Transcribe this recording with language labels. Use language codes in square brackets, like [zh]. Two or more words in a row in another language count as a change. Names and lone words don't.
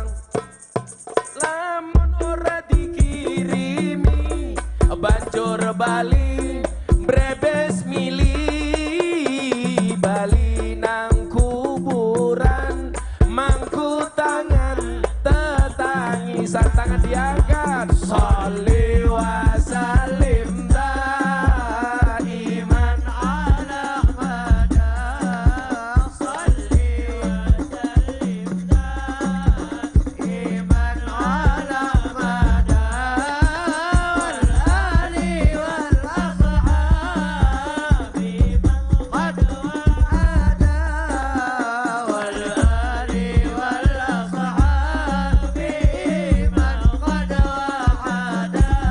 [jv] Lamun ora dikirimi banjur bali brebes mili, bali nang kuburan mangku tangan tetangisan, tangan diangkat. [ar] صل وسلم دائما على المدى صل وسلم دائما على المدى والآل والأصحاب من قد وحدا والآل والأصحاب من قد وحدا,